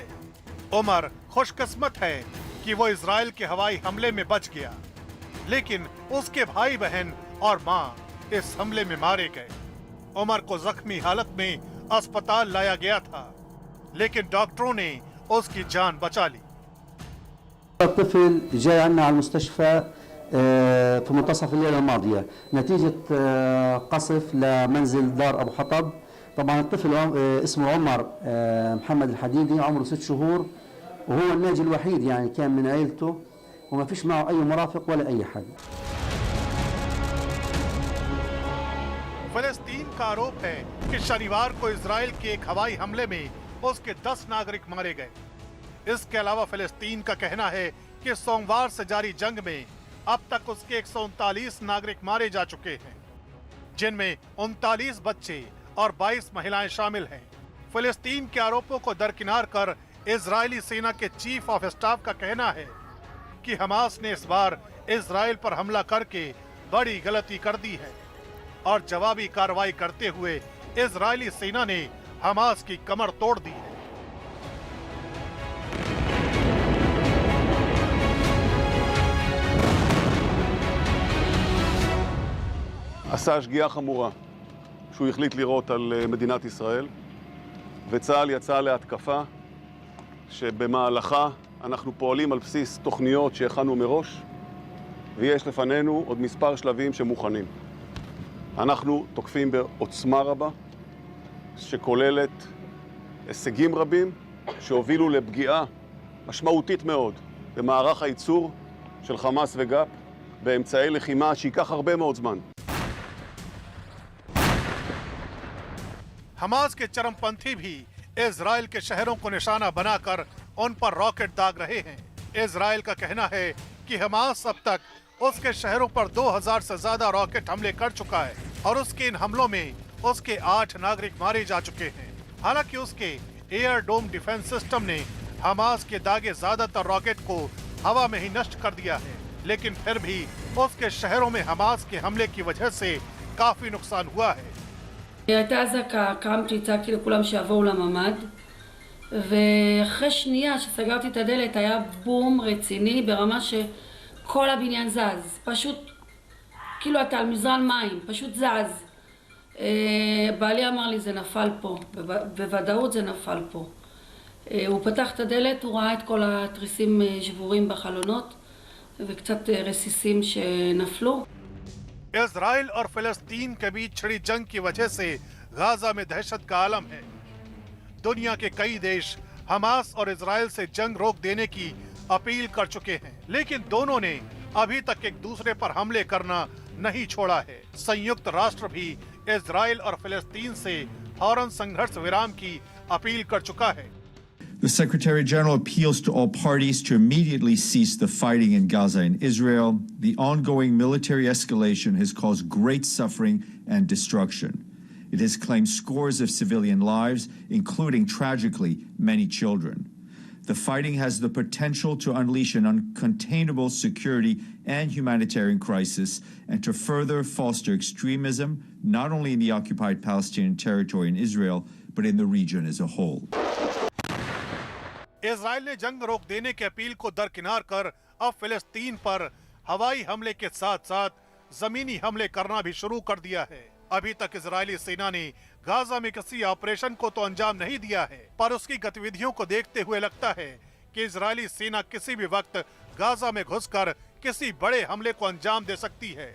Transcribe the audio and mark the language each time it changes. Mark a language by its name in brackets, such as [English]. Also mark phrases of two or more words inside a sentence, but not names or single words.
[Hindi] उमर खुशकिस्मत है कि वो इजराइल के हवाई हमले में बच गया, लेकिन उसके भाई बहन और मां इस हमले में मारे गए। उमर को जख्मी हालत में अस्पताल लाया गया था, लेकिन डॉक्टरों ने उसकी जान बचा ली। [Arabic] الطفل جاي عنا على المستشفى في منتصف الليلة الماضية نتيجة قصف لمنزل دار أبو حطب. طبعا الطفل اسمه عمر محمد الحديدي، عمره 6 شهور، وهو الناجي الوحيد يعني كان من عائلته وما فيش معه أي مرافق ولا أي حد. [Hindi] फिलिस्तीन का आरोप है कि शनिवार को इजराइल के एक हवाई हमले में उसके 10 नागरिक मारे गए। इसके अलावा फिलिस्तीन का कहना है कि सोमवार से जारी जंग में अब तक उसके 139 नागरिक मारे जा चुके हैं, जिनमें 39 बच्चे और 22 महिलाएं शामिल हैं। फिलिस्तीन के आरोपों को दरकिनार कर इजरायली सेना के [English] chief of staff [Hindi] का कहना है कि हमास ने इस बार इजराइल पर हमला करके बड़ी गलती कर दी है और जवाबी कार्रवाई करते हुए इजरायली सेना ने हमास की कमर तोड़ दी है। [Hebrew] עשה שגיאה חמורה שהוא החליט לירות על מדינת ישראל, וצה"ל יצא להתקפה שבמהלכה אנחנו פועלים על בסיס תוכניות שהכנו מראש, ויש לפנינו עוד מספר שלבים שמוכנים. אנחנו תוקפים בעוצמה רבה שכוללת הישגים רבים שהובילו לפגיעה משמעותית מאוד במערך הייצור של חמאס וגאפ באמצעי לחימה שייקח הרבה מאוד זמן. [Hindi] हमास के चरमपंथी भी इजराइल के शहरों को निशाना बनाकर उन पर रॉकेट दाग रहे हैं। इजराइल का कहना है कि हमास अब तक उसके शहरों पर 2000 से ज्यादा रॉकेट हमले कर चुका है और उसके इन हमलों में उसके 8 नागरिक मारे जा चुके हैं। हालांकि उसके [English] air dome defense system [Hindi] ने हमास के दागे ज्यादातर रॉकेट को हवा में ही नष्ट कर दिया है, लेकिन फिर भी उसके शहरों में हमास के हमले की वजह से काफी नुकसान हुआ है। [Hebrew] הייתה אזעקה, קמתי, הצעקתי לכולם שיבואו לממ"ד, ואחרי שנייה שסגרתי את הדלת היה בום רציני ברמה שכל הבניין זז, פשוט כאילו אתה על מזרן מים, פשוט זז. בעלי אמר לי זה נפל פה, בוודאות זה נפל פה. הוא פתח את הדלת, הוא ראה את כל התריסים שבורים בחלונות וקצת רסיסים שנפלו. [Hindi] इजराइल और फिलिस्तीन के बीच छिड़ी जंग की वजह से गाजा में दहशत का आलम है। दुनिया के कई देश हमास और इजराइल से जंग रोक देने की अपील कर चुके हैं, लेकिन दोनों ने अभी तक एक दूसरे पर हमले करना नहीं छोड़ा है। संयुक्त राष्ट्र भी इजराइल और फिलिस्तीन से फौरन संघर्ष विराम की अपील कर चुका है। [English] The Secretary General appeals to all parties to immediately cease the fighting in Gaza and Israel. The ongoing military escalation has caused great suffering and destruction. It has claimed scores of civilian lives, including, tragically, many children. The fighting has the potential to unleash an uncontainable security and humanitarian crisis and to further foster extremism, not only in the occupied Palestinian territory in Israel, but in the region as a whole. [Hindi] इजराइल ने जंग रोक देने की अपील को दरकिनार कर अब फिलिस्तीन पर हवाई हमले के साथ साथ जमीनी हमले करना भी शुरू कर दिया है। अभी तक इजरायली सेना ने गाजा में किसी ऑपरेशन को तो अंजाम नहीं दिया है, पर उसकी गतिविधियों को देखते हुए लगता है कि इजरायली सेना किसी भी वक्त गाजा में घुसकर किसी बड़े हमले को अंजाम दे सकती है।